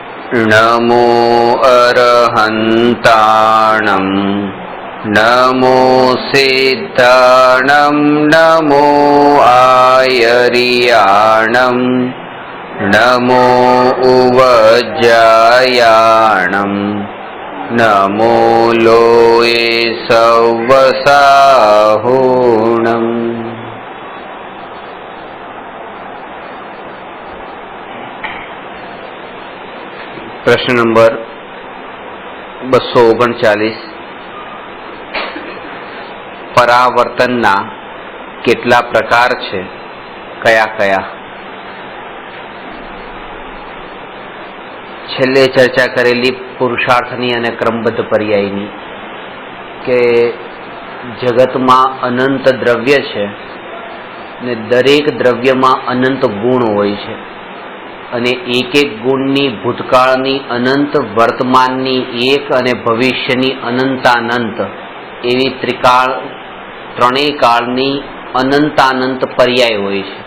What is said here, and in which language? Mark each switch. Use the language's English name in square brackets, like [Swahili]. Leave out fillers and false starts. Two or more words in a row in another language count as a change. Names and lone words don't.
[Prakrit languages] नमो अरहन्ताणं नमो सिद्धाणं नमो आयर्याणं नमो उवज्जायाणं नमो लोये सव्वसाहुणम्। [Gujarati] પ્રશ્ન નંબર 239 પરાવર્તનના કેટલા પ્રકાર છે, કયા કયા? છેલ્લે ચર્ચા કરેલી પુરુષાર્થની અને ક્રમબદ્ધ પર્યાયની કે જગતમાં અનંત દ્રવ્ય છે ને દરેક દ્રવ્યમાં અનંત ગુણ હોય છે અને એક એક ગુણની ભૂતકાળની અનંત, વર્તમાનની એક અને ભવિષ્યની અનંતાનંત એવી ત્રણેય કાળની અનંતાનંત પર્યાય હોય છે.